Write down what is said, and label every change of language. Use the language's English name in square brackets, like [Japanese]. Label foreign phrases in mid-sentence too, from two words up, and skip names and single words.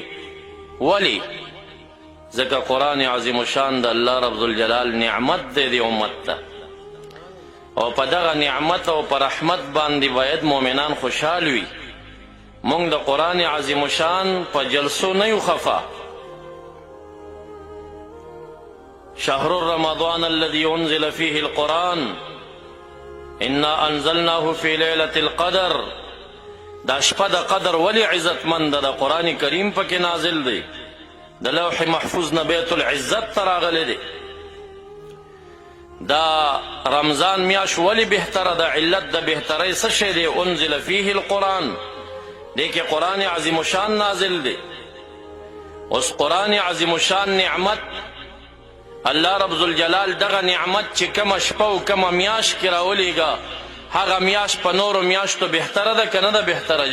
[Pashto] ولی؟ ځکه قرآن عظیم شان د الله [Arabic] رب الجلال [Pashto] نعمت دی د امت ته، او په دغه نعمت او په رحمت باندې باید مؤمنان خوشحال وي. موږ د قرآن عظیم شان په جلسو نه یو خفه. [Arabic] شهر رمضان الذي انزل فيه القرآن انا انزلناه في ليلة القدر. [Pashto] دا شپه د قدر ولی عزتمند ده؟ د قرآن کریم پکې نازل دی، د لوح محفوظ نه بیت العزت ته راغلی دی. دا رمضان میاشت ولی بهتره ده؟ علت د بهترۍ څه شی دی؟ [Arabic] انزل فيه القرآن، [Pashto] دی کې قرآن عظیم شان نازل دی. اوس قرآن عظیم شان نعمت الله [Arabic] رب الجلال [Pashto] دغه نعمت چې کومه شپه او کومه میاشت کې راولیږه، هغه میاشت په نورو میاشتو بهتره ده که نه ده بهتره؟